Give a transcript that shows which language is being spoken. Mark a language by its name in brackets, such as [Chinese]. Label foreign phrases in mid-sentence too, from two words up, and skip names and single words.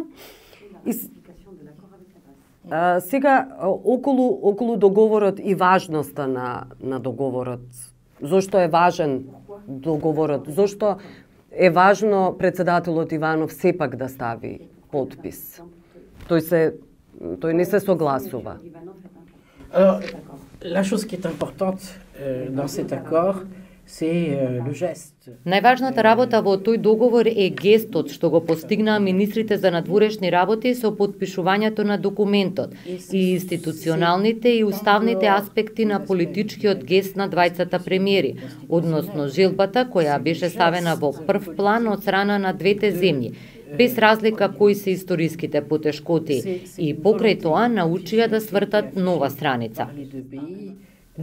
[Macedonian] И сега околу договорот и важноста на договорот. Зошто е важен договорот? Зошто е важно председателот Иванов сепак да стави подпис? Тој не се согласува. [French] La chose qui est importante dans cet accord, c'est le geste. [Macedonian] Најважната работа во тој договор е гестот што го постигнаа министрите за надворешни работи со подпишувањето на документот и институционалните и уставните аспекти на политичкиот гест на двајцата премиери, односно желбата која беше ставена во прв план од страна на двете земји, без разлика кои се историските потешкоти, и покрај тоа научија да свртат нова страница.